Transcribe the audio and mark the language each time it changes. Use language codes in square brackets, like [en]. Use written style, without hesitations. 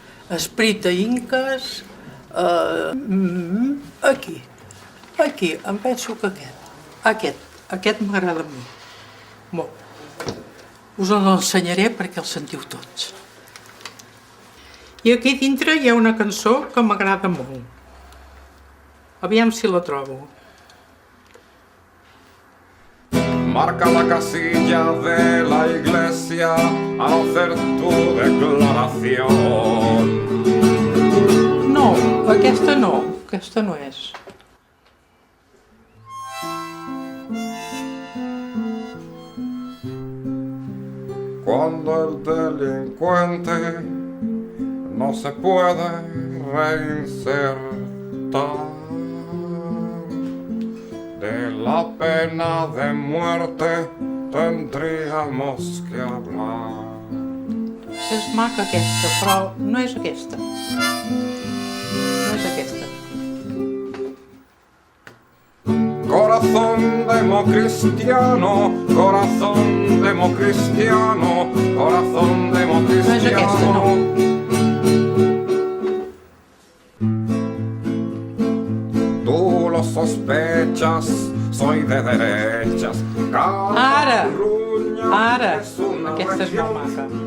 [ca] Esprit d'Inques... Aquí, em penso que aquest m'agrada a mi. Molt. Us l'ensenyaré perquè el sentiu tots. I aquí dintre hi ha una cançó que m'agrada molt. Aviam si la trobo. [es] Marca la casilla de la iglesia al hacer tu declaración. [ca] No, aquesta no és. [es] Cuando el delincuente no se puede reinsertar, de la pena de muerte tendríamos que hablar. [ca] És maca aquesta, però no és aquesta. [es] Corazón democristiano, corazón democristiano, corazón democristiano. Tú lo sospechas, soy de derechas. [ca] Ara, aquesta és molt maca.